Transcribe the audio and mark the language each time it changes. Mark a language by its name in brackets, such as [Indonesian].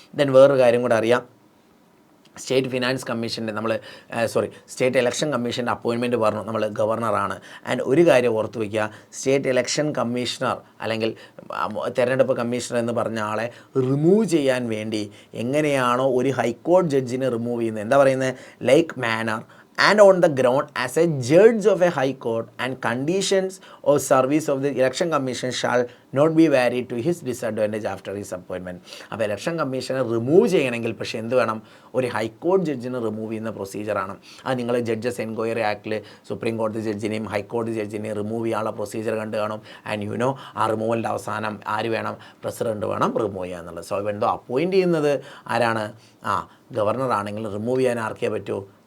[Malayalam] Then വേറൊരു കാര്യം കൂടെ അറിയാം. സ്റ്റേറ്റ് ഫിനാൻസ് കമ്മീഷൻ്റെ സ്റ്റേറ്റ് ഇലക്ഷൻ കമ്മീഷൻ്റെ അപ്പോയിൻമെൻറ്റ് പറഞ്ഞു നമ്മൾ ഗവർണറാണ്. ആൻഡ് ഒരു കാര്യം ഓർത്ത് വയ്ക്കുക, സ്റ്റേറ്റ് ഇലക്ഷൻ കമ്മീഷണർ അല്ലെങ്കിൽ തെരഞ്ഞെടുപ്പ് കമ്മീഷണർ എന്ന് പറഞ്ഞ ആളെ റിമൂവ് ചെയ്യാൻ വേണ്ടി എങ്ങനെയാണോ ഒരു ഹൈക്കോടതി ജഡ്ജിനെ റിമൂവ് ചെയ്യുന്നത്, എന്താ പറയുന്നത്? [English] Like manner and on the ground as a judge of a high court and conditions of service of the election commission shall not be varied to his disadvantage after his appointment. [Malayalam] അപ്പോൾ election കമ്മീഷനെ remove ചെയ്യണമെങ്കിൽ പക്ഷേ എന്ത് വേണം? ഒരു ഹൈക്കോടതി ജഡ്ജിനെ remove ചെയ്യുന്ന പ്രൊസീജിയറാണ്. അത് നിങ്ങൾ ജഡ്ജസ് എൻക്വയറി ആക്ടിൽ സുപ്രീം കോടതി ജഡ്ജിനെയും ഹൈക്കോടതി ജഡ്ജിനെയും റിമൂവ് ചെയ്യാനുള്ള പ്രൊസീജിയർ കണ്ട് കാണും. ആൻഡ് ആ റിമൂവലിൻ്റെ അവസാനം ആര് വേണം? പ്രസിഡൻറ്റ് വേണം റിമൂവ് ചെയ്യുക എന്നുള്ളത്. സോ എന്തോ അപ്പോയിൻറ്റ് ചെയ്യുന്നത് ആരാണ്? ഗവർണർ ആണെങ്കിൽ റിമൂവ് ചെയ്യാൻ ആർക്കേ പറ്റൂ?